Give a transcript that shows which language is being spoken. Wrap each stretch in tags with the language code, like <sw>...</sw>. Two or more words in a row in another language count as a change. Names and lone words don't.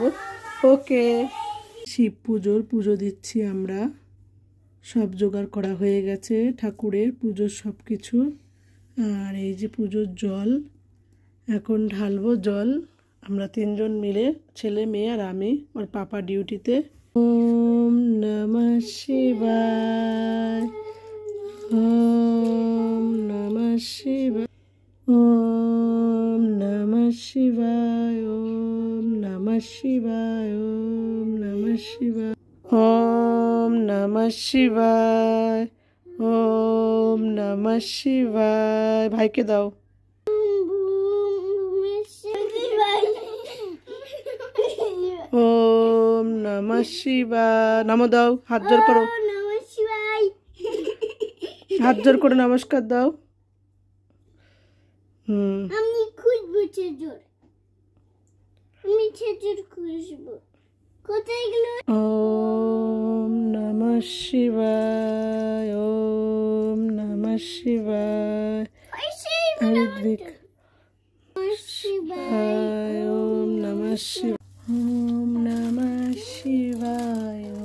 <bn>ওকে। শিব পুজোর পুজো দিচ্ছি আমরা। সব জোগাড় করা হয়ে গেছে, ঠাকুরের পুজোর সব কিছু। আর এই যে পুজোর জল এখন ঢালবো। জল আমরা 3জন মিলে, ছেলে মেয়ে আর আমি। ওর পাপা ডিউটিতে।</bn> <sa>ওম নমঃ শিবায়। ওম নমঃ শিবায়। ওম নমঃ শিবায়। ওম নমঃ শিবায়। ওম নমঃ শিবায়। ওম নমঃ শিবায়। ওম নমঃ শিবায়।</sa> <bn>ভাইকে দাও।</bn> <sa>ওম নমঃ শিবায়।</sa> <bn>নমো দাও, হাত জোর করো, হাত জোর করে নমস্কার দাও। আমি খুঁজবো খেজুর, আমি খেজুর খুঁজবো, কোথায় গেল?</bn> <sa>ওম নমঃ শিবায়। ওম নমঃ শিবায়। ঋত্বিক। শিবায়। ওম নমঃ শিবায়। ওম নমঃ শিবায়।</sa>